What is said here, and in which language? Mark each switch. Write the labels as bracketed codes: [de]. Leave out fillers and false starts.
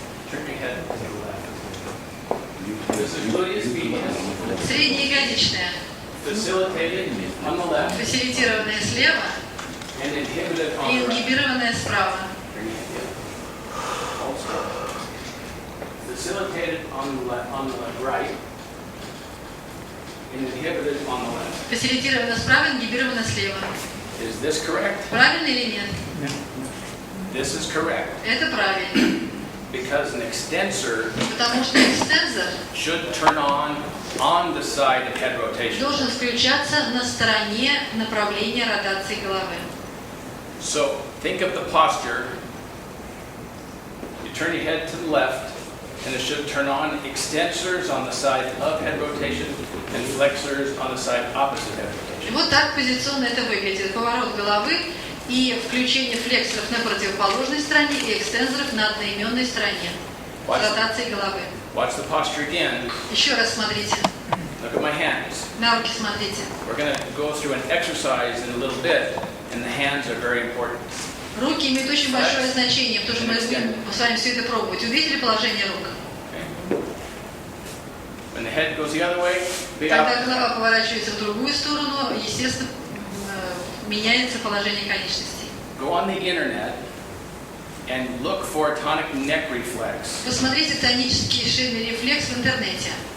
[en] Turn your head to the left. This is gluteus medius, [ru] Среднеягодичная, [en] facilitated on the left [ru] фасилитированная слева [en] and inhibited [ru] и [en] on the right. [ru] ингибированная справа. [en] Turn your head. Hold still. Facilitated on the right and inhibited on the left. [ru] Фасилитирована справа, ингибирована слева. [en] Is this correct? [ru] Правильно или нет? [en] This is correct [ru] Это правильно. [en] because an extensor [ru] Потому что экстенсор [en] should turn on the side of head rotation. [ru] должен включаться на стороне направления ротации головы. [en] So think of the posture. You turn your head to the left, and it should turn on extensors on the side of head rotation and flexors on the side opposite head [ru] И [en] rotation. [ru] вот так позиционно это выглядит. Поворот головы и включение флексоров на противоположной стороне и экстенсоров на одноименной стороне. Ротации головы. [en] Watch the posture again. [ru] Еще раз смотрите. [en] Look at my hands. [ru] На руки смотрите. [en] We're going to go through an exercise in a little bit, and the hands are very important. [ru] Руки имеют очень большое значение, потому что мы будем с вами все это пробовать. Увидели положение рук? [en] Okay? When the head goes the other way, be [ru] Когда [en] up. [ru] голова поворачивается в другую сторону, естественно, меняется положение конечностей. [en] Go on the internet and look for tonic neck reflex. [ru] Посмотрите тонический шейный рефлекс в интернете.